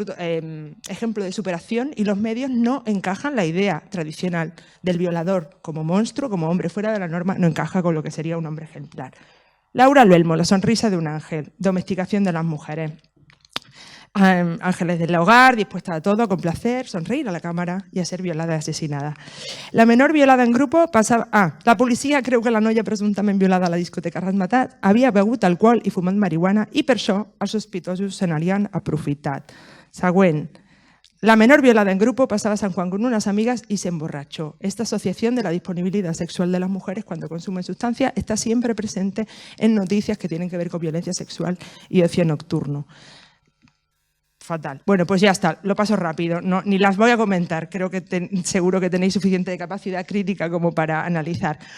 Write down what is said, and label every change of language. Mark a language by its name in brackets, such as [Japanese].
[Spanish] Ejemplo de superación, y los medios no encajan la idea tradicional del violador como monstruo, como hombre fuera de la norma, no encaja con lo que sería un hombre ejemplar. Laura Luelmo, la sonrisa de un ángel, domesticación de las mujeres. Ángeles del hogar, dispuestas a todo, a complacer, sonreír a la cámara y a ser violada y asesinada. La menor violada en grupo pasaba... [Catalan] la policía creu que la noia presumptament violada a la discoteca Razmetat havia begut alcohol i fumat marihuana i per això els sospitosos se n'havien aprofitat. Següent. [Spanish] La menor violada en grupo pasaba a San Juan con unas amigas y se emborrachó. Esta asociación de la disponibilidad sexual de las mujeres cuando consumen sustancias está siempre presente en noticias que tienen que ver con violencia sexual y ocio nocturno. Fatal. Bueno, pues ya está, lo paso rápido, ni las voy a comentar, creo que seguro que tenéis suficiente capacidad crítica como para analizar.